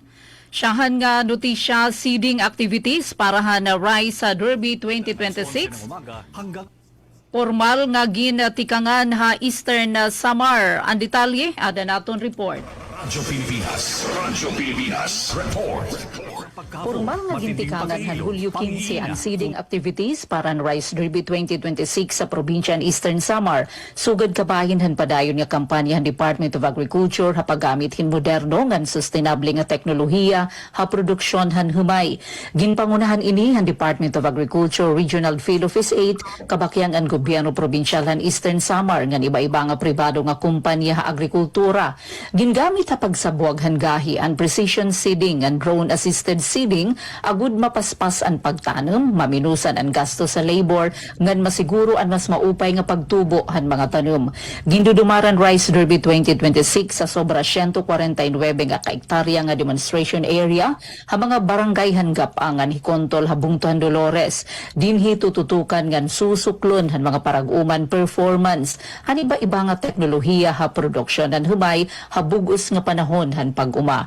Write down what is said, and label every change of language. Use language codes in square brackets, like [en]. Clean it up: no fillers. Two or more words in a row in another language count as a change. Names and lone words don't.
[war] Siyahan nga notisya [en] seeding activities [war] para na Rise sa Derby 2026. Formal nga ginatikangan ha Eastern Samar. Ang detalye, ada naton report. Radyo Pilipinas. Radyo Pilipinas. Report. Formal nga gintikangan han Hulyo 15 ang [en] seeding activities [war] para ang Rice Derby 2026 sa probinsya ng Eastern Samar. Sugad kabahin han padayon nga kampanya han Department of Agriculture hapagamit hin moderno ngan sustainable nga teknolohiya ha produksyon han humay. Ginpangunahan ini han Department of Agriculture Regional Field Office 8 kabakyang ang gobyerno probinsyal han Eastern Samar ngan iba-iba nga pribado nga kumpanya ha agrikultura. Gingamit ha pagsabuag han gahi ang [en] precision seeding and drone assisted seeding [war] agud mapaspas ang pagtanom, maminusan ang gasto sa labor, ngan masiguro ang mas maupay nga pagtubo han mga tanom. Gindudumaran Rice Derby 2026 sa sobra 149 nga kahektarya nga [en] demonstration area [war] ha mga barangay han gapangan hikontol habungtuhan Dolores. Dinhi tututukan ngan susuklon han mga paraguman performance han iba-iba nga teknolohiya ha produksyon han humay ha bugos nga panahon han pag-uma.